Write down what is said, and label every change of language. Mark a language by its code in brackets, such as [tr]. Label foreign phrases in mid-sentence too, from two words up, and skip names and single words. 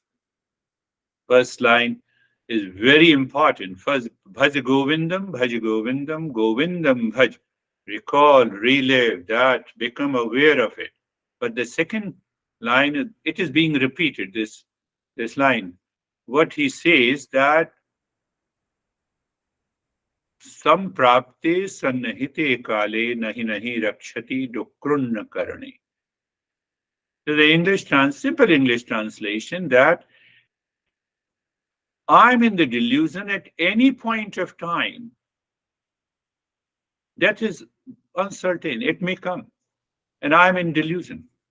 [en] First line is very important. First, [sa] भज गोविन्दं गोविन्दं भज. [en] Recall, relive that, become aware of it. But the second line, it is being repeated, this line. What he says that [sa] सम्प्राप्ते सन्निहिते काले नहि नहि रक्षति डुकृञ् करणे. [en] So the simple English translation that I'm in the delusion at any point of time. That is uncertain. It may come. And I'm in delusion.